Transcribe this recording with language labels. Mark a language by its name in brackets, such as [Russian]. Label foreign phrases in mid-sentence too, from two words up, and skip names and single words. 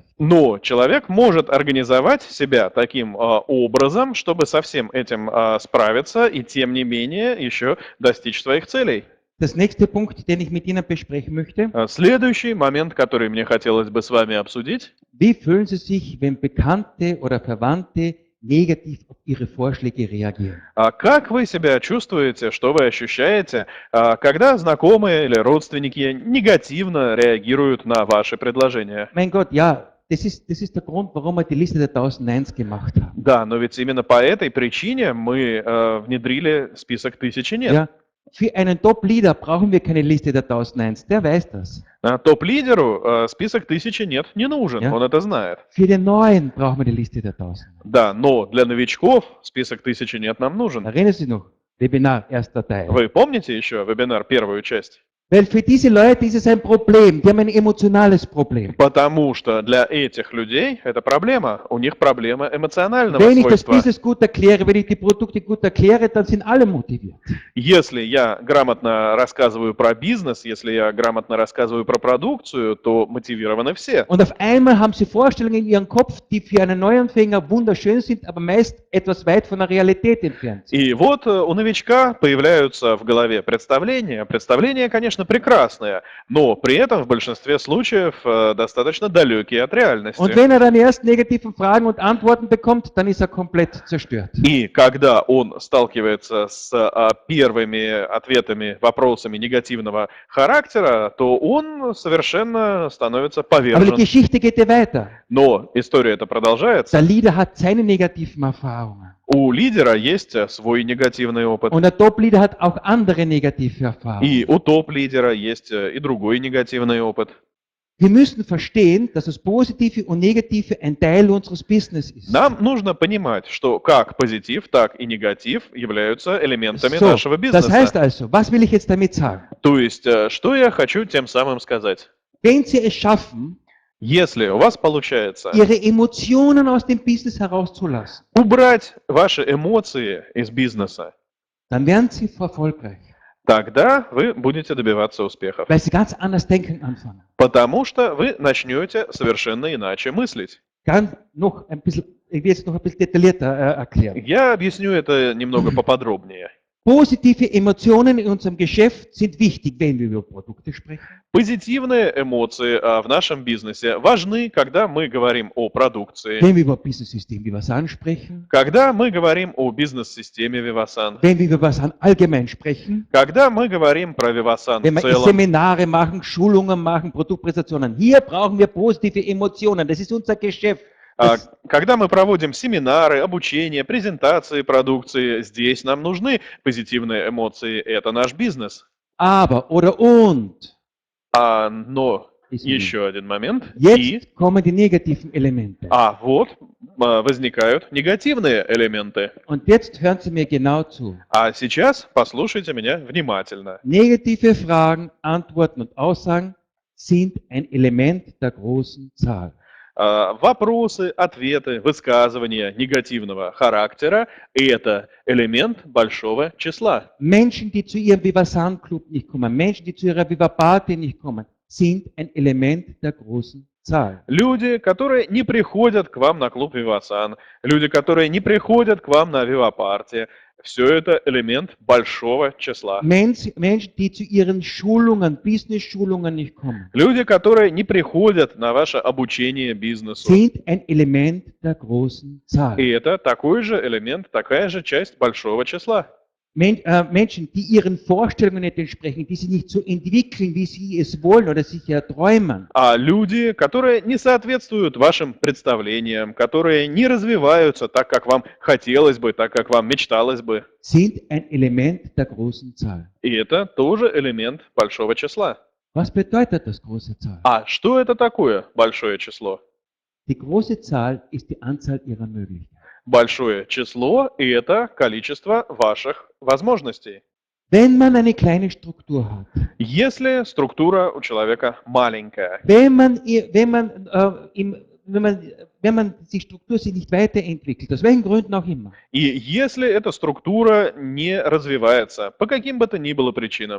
[Russian] Но человек может организовать себя таким образом, чтобы со всем этим справиться и тем не менее еще достичь своих целей. [German] Das nächste Punkt, den ich mit Ihnen besprechen möchte. [Russian] Следующий момент, который мне хотелось бы с вами обсудить. [German] Wie fühlen Sie sich, wenn Bekannte oder Verwandte negativ auf Ihre Vorschläge reagieren? [Russian] Как вы себя чувствуете, что вы ощущаете, когда знакомые или родственники негативно реагируют на ваши предложения? [German] Mein Gott, ja, das ist der Grund, warum wir die Liste der 1000 Neins gemacht haben. [Russian] Да, но ведь именно по этой причине мы внедрили список 1000 «нет». [German] Ja, für einen Top-Leader brauchen wir keine Liste der 1000 Neins, der weiß das. [Russian] Топ-лидеру список 1000 «нет» не нужен, [German] Ja. [Russian] он это знает. [German] Für den Neuen brauchen wir die Liste der 1000. [Russian] Да, но для новичков список 1000 «нет» нам нужен. [German] Erinnern Sie sich noch? Webinar, erster Teil. [Russian] Вы помните еще вебинар, первую часть? [German] Weil für diese Leute ist es ein Problem, die haben ein emotionales Problem. [Russian] Потому что для этих людей это проблема. У них проблема эмоционального [German] Wenn ich das [Russian] свойства. [German] Business gut erkläre, wenn ich die Produkte gut erkläre, dann sind alle motiviert. [Russian] Если я грамотно рассказываю про бизнес, если я грамотно рассказываю про продукцию, то мотивированы все. [German] Und auf einmal haben sie Vorstellungen in ihrem Kopf, die für einen Neuanfänger wunderschön sind, aber meist etwas weit von der Realität entfernt sind. [Russian] И вот у новичка появляются в голове представления. Представления, конечно, прекрасные, но при этом в большинстве случаев достаточно далекие от реальности. [German] Und wenn er dann erst negativen Fragen und Antworten bekommt, dann ist er komplett zerstört. [Russian] И когда он stалкивается с первыми ответами, вопросами негативного характера, то он совершенно становится [German] Aber die [Russian] повержен. [German] Geschichte geht ja weiter. [Russian] Но история эта продолжается. [German] Der Leader hat seine negativen Erfahrungen. [Russian] У лидера есть свой негативный опыт. [German] Und der Top-Leader hat auch andere negative Erfahrungen. [Russian] И у топ-лидера есть и другой негативный опыт. [German] Wir müssen verstehen, dass das Positive und Negative ein Teil unseres Business ist. [Russian] Нам нужно понимать, что как позитив, так и негатив являются элементами [German] So, [Russian] нашего [German] das heißt [Russian] бизнеса. [German] also, was will ich jetzt damit sagen? [Russian] То есть, что я хочу тем самым сказать? [German] Wenn Sie es schaffen, [Russian] Если у вас получается [German] Ihre Emotionen aus dem Business herauszulassen, [Russian] убрать ваши эмоции из бизнеса, [German] dann werden Sie erfolgreich, [Russian] тогда вы будете добиваться успехов. [German] weil Sie ganz anders denken anfangen. [Russian] Потому что вы начнете совершенно иначе мыслить. [German] Ganz noch ein bisschen, ich will jetzt noch ein bisschen detaillierter erklären. [Russian] Я объясню это немного поподробнее. [German] Positive Emotionen in unserem Geschäft sind wichtig, wenn wir über Produkte sprechen. [Russian] Позитивные эмоции в нашем бизнесе важны, когда мы говорим о продукции, [German] Wenn wir über Business-System Vivasan sprechen, [Russian] когда мы говорим о бизнес-системе Vivasan, [German] wenn wir über Vivasan allgemein sprechen, [Russian] когда мы говорим про Vivasan [German] wenn [Russian] в [German] wir [Russian] целом, [German] Seminare machen, Schulungen machen, Produktpräsentationen. Hier brauchen wir positive Emotionen. Das ist unser Geschäft. Das, [Russian] когда мы проводим семинары, обучение, презентации продукции, здесь нам нужны позитивные эмоции, это наш бизнес. [German] aber oder und. [Russian] Но [German] ist [Russian] еще один момент. [German] Jetzt kommen die negativen Elemente. [Russian] Вот возникают негативные элементы. [German] Und jetzt hören Sie mir genau zu. [Russian] А сейчас послушайте меня внимательно. [German] Negative Fragen, Antworten und Aussagen sind ein Element der großen Zahl. [Russian] Вопросы, ответы, высказывания негативного характера – это элемент большого числа. [German] Menschen, die zu ihrem Vivasan-Club nicht kommen, Menschen, die zu ihrer Viva-Party nicht kommen, sind ein Element der großen Zahl. [Russian] Люди, которые не приходят к вам на клуб Vivasan, люди, которые не приходят к вам на Viva-Party, все это элемент большого числа. [German] Menschen, die zu ihren Schulungen, Business-Schulungen nicht kommen, [Russian] Люди, которые не приходят на ваше обучение бизнесу. [German] sind ein Element der großen Zahl. [Russian] И это такой же элемент, такая же часть большого числа. [German] Menschen, die ihren Vorstellungen nicht entsprechen, die sich nicht so entwickeln, wie sie es wollen oder sich erträumen, [Russian] А люди, которые не соответствуют вашим представлениям, которые не развиваются так, как вам хотелось бы, так, как вам мечталось бы. [German] sind ein Element der großen Zahl. [Russian] И это тоже элемент большого числа. [German] Was bedeutet das große Zahl? [Russian] А что это такое большое число? [German] Die große Zahl ist die Anzahl ihrer Möglichkeiten. [Russian] Большое число – и это количество ваших возможностей. [German] Wenn man eine kleine Struktur hat, [Russian] Если структура у человека маленькая, [German] wenn man die Struktur sich nicht weiterentwickelt, aus welchen Gründen auch immer, [Russian] и если эта структура не развивается по каким бы то ни было причинам,